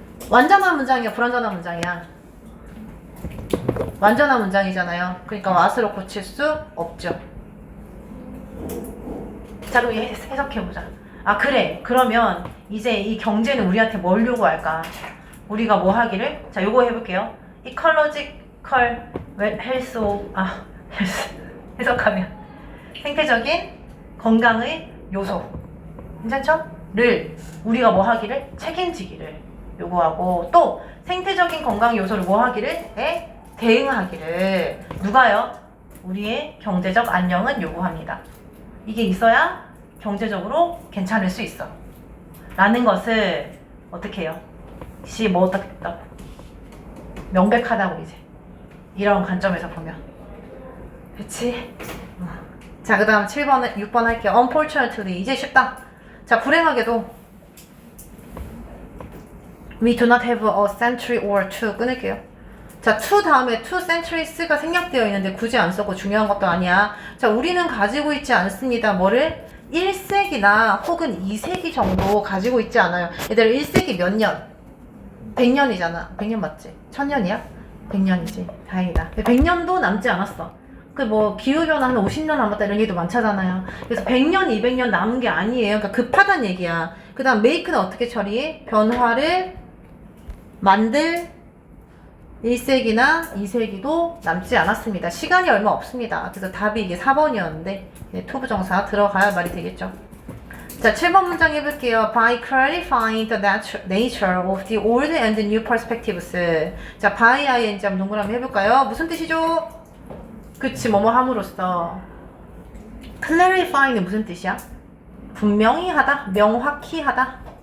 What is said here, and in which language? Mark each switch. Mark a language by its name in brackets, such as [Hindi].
[Korean] 완전한 문장이야, 불완전한 문장이야? 완전한 문장이잖아요. 그러니까 what으로 고칠 수 없죠. 자, 그럼 해석해보자. 그래. 그러면 이제 이 경제는 우리한테 뭘 요구할까? 우리가 뭐 하기를? 자, 요거 해볼게요. [English] ecological health health. [Korean] 해석하면 생태적인 건강의 요소. 괜찮죠? 를 우리가 뭐 하기를? 책임지기를 요구하고, 또 생태적인 건강 요소를 뭐 하기를? 대응하기를. 누가요? 우리의 경제적 안녕은 요구합니다. 이게 있어야 경제적으로 괜찮을 수 있어. 라는 것을 어떻게 해요? 뭐 어떻게 했다고? 명백하다고 이제. 이런 관점에서 보면. 그치? 자, 그 다음 7번, 6번 할게요. Unfortunately. 이제 쉽다. 자, 불행하게도 [English] We do not have a century or two. [Korean] 끊을게요. 자, to 다음에 [English] two centuries [Korean] 가 생략되어 있는데 굳이 안 써고 중요한 것도 아니야. 자, 우리는 가지고 있지 않습니다. 뭐를? 1세기나 혹은 2세기 정도 가지고 있지 않아요. 얘들아, 1세기 몇 년? 100년이잖아. 100년 맞지? 1000년이야? 100년이지. 다행이다. 100년도 남지 않았어. 기후변화 한 50년 남았다 이런 얘기도 많잖아요. 그래서 100년, 200년 남은 게 아니에요. 그러니까 급하단 얘기야. 그 다음 make는 어떻게 처리해? 변화를 만들 1세기나 2세기도 남지 않았습니다. 시간이 얼마 없습니다. 그래서 답이 이게 4번이었는데 투부정사 들어가야 말이 되겠죠. 자, 7번 문장 해볼게요. [English] By clarifying the nature of the old and new perspectives. [Korean] 자, by ing 한번 동그라미 해볼까요? 무슨 뜻이죠? 그치, 뭐뭐 함으로써. clarifying은 무슨 뜻이야? 분명히 하다, 명확히 하다.